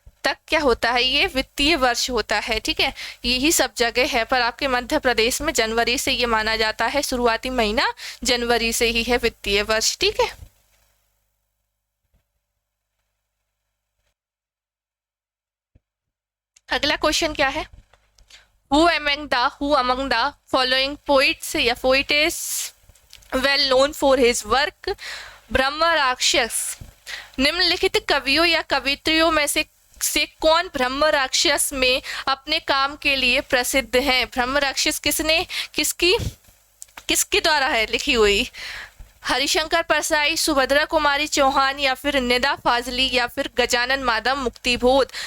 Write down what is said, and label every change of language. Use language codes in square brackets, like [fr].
[hi] तक क्या होता है, ये वित्तीय वर्ष होता है। ठीक है, यही सब जगह है, पर आपके मध्य प्रदेश में जनवरी से ये माना जाता है, शुरुआती महीना जनवरी से ही है वित्तीय वर्ष। ठीक है, अगला क्वेश्चन क्या है, [en] Who among the following poets [hi] या [en] poet is well known for his work? [hi] ब्रह्म राक्षस। निम्नलिखित कवियों या कवित्रियों में से कौन ब्रह्म राक्षस में अपने काम के लिए प्रसिद्ध है? ब्रह्म राक्षस किसने किसके द्वारा है लिखी हुई? हरिशंकर परसाई, सुभद्रा कुमारी चौहान, या फिर निदा फाजली, या फिर गजानन माधव मुक्तिबोध।